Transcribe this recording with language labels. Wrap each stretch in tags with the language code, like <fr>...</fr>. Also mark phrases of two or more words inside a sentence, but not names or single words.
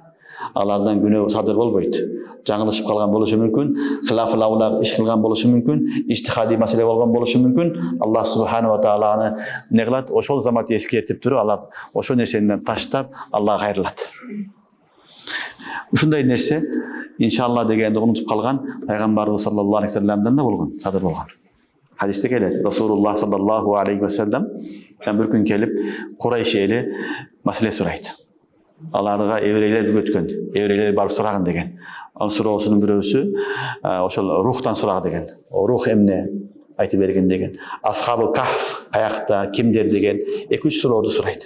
<ky>Алардан күнөө садыр болбойт. Жаңылышып калган болушу мүмкүн,</ky> <ar>خلاف الأولى</ar> <ky>иш кылган болушу мүмкүн, иштихади маселе болгон болушу мүмкүн.</ky> <ar>الله سبحانه وتعالى</ar> <ky>не кылат? Ошол замат эскертип туруп, алар ошол нерсени таштап Аллага кайрылат. Ушундай нерсе иншалла дегенди унутуп калган пайгамбарыбыз</ky> <ar>صلى الله عليه وسلم</ar> <ky>да болгон, садыр болгон. Хадисте келет. Расулуллах</ky> <ar>صلى الله عليه وسلم</ar> <ky>бир күн келип, Курайш эли маселе сурайт. Аларга еврейлер өткөн, еврейлер барып сураган деген. Ал суроосунун бирөөсү ошол рухтан сураган деген. Рух эмне айтып берген деген. Асхабы Кахф аякта, кимдер деген 2-3 суроону сурайт.</ky>